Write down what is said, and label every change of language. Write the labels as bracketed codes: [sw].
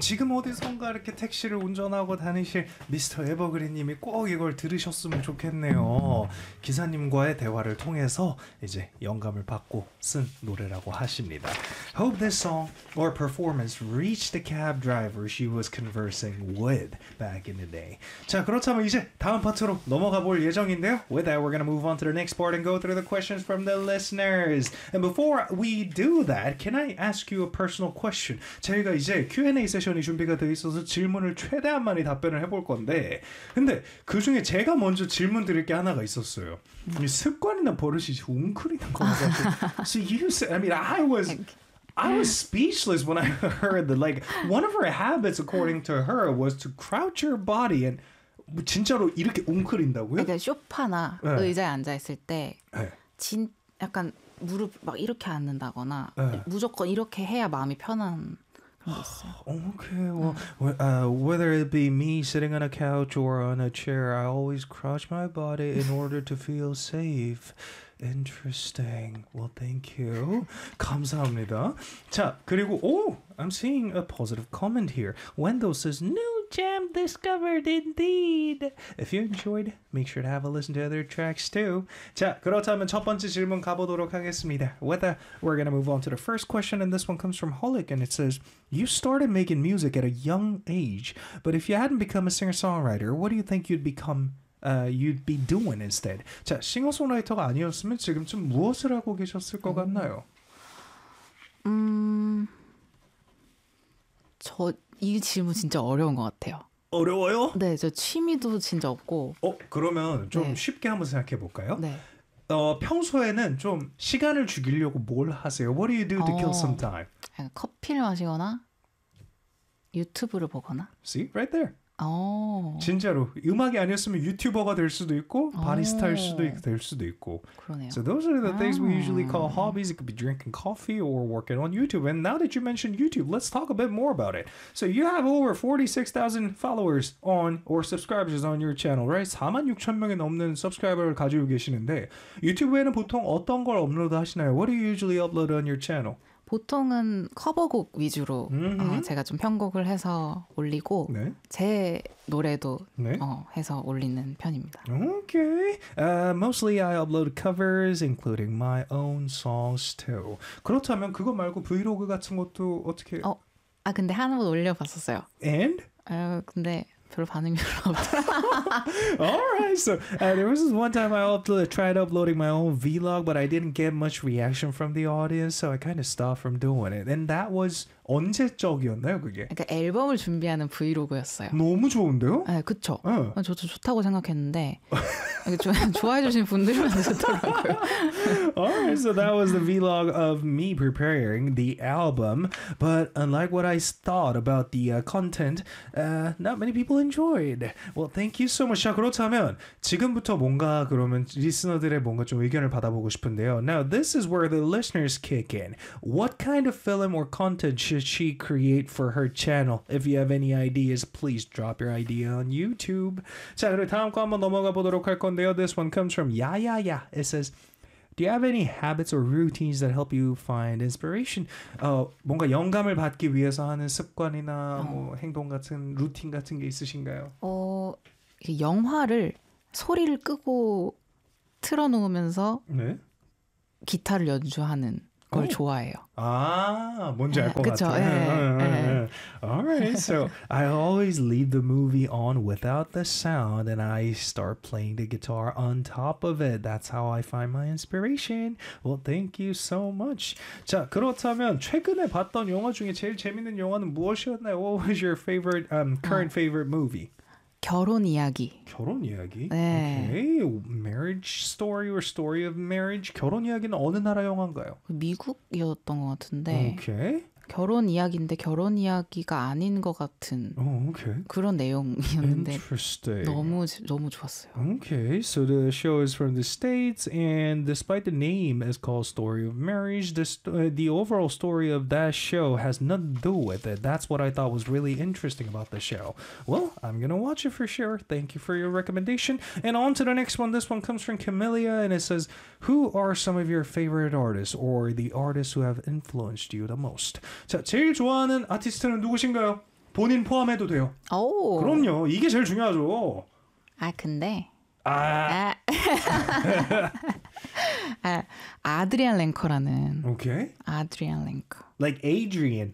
[ko] 지금 어디선가 이렇게 택시를 운전하고 다니실 Mr. Evergreen님이 꼭 이걸 들으셨으면 좋겠네요. 기사님과의 대화를 통해서 이제 영감을 받고 쓴 노래라고 하십니다. [en] Hope this song or performance reached the cab driver she was conversing with back in the day. [ko] 자, 그렇다면 이제 다음 파트로 넘어가 볼 예정인데요. [en] With that, we're gonna move on to the next part and go through the questions from the listeners. And before we do that, can I ask you a personal question? [ko] 저희가 이제 Q&A 세션이 준비가 되어 있어서 질문을 최대한 많이 답변을 해볼 건데 근데 그 중에 제가 먼저 질문 드릴 게 하나가 있었어요. 습관이나 버릇이 웅크리는 것 같아요. [en] So you said, I was speechless when I heard that, like, one of her habits, according to her, was to crouch her body and [ko] 진짜로 이렇게 웅크린다고요? 그러니까 소파나 네. 의자에 앉아 있을 때 진 약간 무릎 막 이렇게 앉는다거나 네. 무조건 이렇게 해야 마음이 편한 그런 게 있어요. [en] Okay, well, whether it be me sitting on a couch or on a chair, I always crouch my body in order to feel safe. Interesting. Well, thank you. [ko] 감사합니다. 자, 그리고 오, [en] I'm seeing a positive comment here. Wendell says, "New jam discovered indeed." If you enjoyed, make sure to have a listen to other tracks too. [ko] 자, 그렇다면 첫 번째 질문 가보도록 하겠습니다. [en] With that, we're gonna move on to the first question, and this one comes from Holik, and it says, "You started making music at a young age, but if you hadn't become a singer-songwriter, what do you think you'd become?" You'd be doing instead. [ko] 자, 싱어송라이터가 아니었으면 지금쯤 무엇을 하고 계셨을 것 같나요? 저 이 질문 진짜 어려운 것 같아요. 어려워요? 네, 저 취미도 진짜 없고. 그러면 좀 네. 쉽게 한번 생각해 볼까요? 네. 평소에는 좀 시간을 죽이려고 뭘 하세요? [en] What do you do to kill some time? [ko] 커피를 마시거나 유튜브를 보거나. [en] See, right there. [ko] 오. 진짜로 음악이 아니었으면 유튜버가 될 수도 있고 바리스타일 수도 있고 될 수도 있고 그러네요. [en] So those are the things we usually call hobbies. It could be drinking coffee or working on YouTube. And now that you mentioned YouTube, let's talk a bit more about it. So you have over 46,000 followers on or subscribers on your channel, right? [ko] 4만 6천 명이 넘는 subscriber를 가지고 계시는데 유튜브에는 보통 어떤 걸 업로드 하시나요? [en] What do you usually upload on your channel? [ko] 보통은 커버곡 위주로 제가 좀 편곡을 해서 올리고 네? 제 노래도 네? 해서 올리는 편입니다. [en] Okay. Mostly I upload covers including my own songs too. [ko] 그렇다면 그거 말고 브이로그 같은 것도 어떻게 근데 한 번 올려봤었어요. [en] And? [ko] 근데 별로 반응이 별로 없다. [en] Alright, so there was this one time I tried uploading my own vlog, but I didn't get much reaction from the audience, so I kind of stopped from doing it. And that was [ko] 언제적이었나요, 그게? 그러니까 앨범을 준비하는 브이로그였어요. 너무 좋은데요? 네, 그렇죠. 저도 좋다고 생각했는데 좋아해 주신 분들만 좋더라고요. [en] Alright, so that was the vlog of me preparing the album, but unlike what I thought about the content, not many people enjoyed. Well, thank you so much. [ko] 자, 그렇다면 지금부터 뭔가 그러면 리스너들의 뭔가 좀 의견을 받아보고 싶은데요. [en] Now, this is where the listeners kick in. What kind of film or content should she create for her channel? If you have any ideas, please drop your idea on YouTube. [ko] 자, 그럼 다음 거 한번 넘어가 보도록 할 건데요. [en] This one comes from Yaya. It says, Do you have any habits or routines that help you find inspiration? [ko] 뭔가 영감을 받기 위해서 하는 습관이나 뭐 행동 같은 루틴 같은 게 있으신가요? 영화를 소리를 끄고 틀어놓으면서 네? 기타를 연주하는 걸 좋아해요. 아, 뭔지 알 것 같아요. 그렇죠. [en] Alright, so I always leave the movie on without the sound and I start playing the guitar on top of it. That's how I find my inspiration. Well, thank you so much. [ko] 자, 그렇다면 최근에 봤던 영화 중에 제일 재밌는 영화는 무엇이었나요? [en] What was your favorite, current favorite movie? [ko] 결혼 이야기. 결혼 이야기? 네. [en] Okay. Marriage Story or Story of Marriage. [ko] 결혼 이야기는 어느 나라 영화인가요? 미국이었던 것 같은데. [en] Okay. [ko] 결혼 이야기인데 결혼 이야기가 아닌 것 같은 그런 내용이었는데 너무 좋았어요. [en] Okay, so the show is from the States, and despite the name is called Story of Marriage, the overall story of that show has nothing to do with it. That's what I thought was really interesting about the show. Well, I'm gonna watch it for sure. Thank you for your recommendation. And on to the next one. This one comes from Camellia, and it says, "Who are some of your favorite artists or the artists who have influenced you the most?" [ko] 자, 제일 좋아하는 아티스트는 누구신가요? 본인 포함해도 돼요. 오. 그럼요. 이게 제일 중요하죠. 아, 근데. 아. 아. 아, 아드리안 랭커라는. 오케이. 아드리안 랭커. [en] Like Adrian.